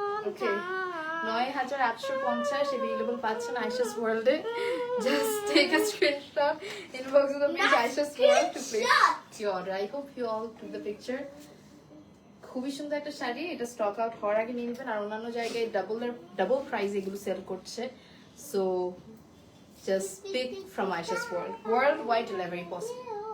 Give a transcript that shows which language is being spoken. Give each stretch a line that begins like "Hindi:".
Bangla: Okay, 9,850 available পাচ্ছেন আয়শাস ওয়ার্ল্ডে।
English: Just take a screenshot, inbox of the page Aisha's World to place your order. I hope you all took the picture.
Bangla: খুবই সুন্দর একটা শাড়ি, এটা stock out হওয়ার আগে নিয়ে নেবেন, আর অন্যান্য জায়গায় ডাবল প্রাইস এগুলো সেল করছে।
English: So just pick from Ayesha's world, world wide delivery possible.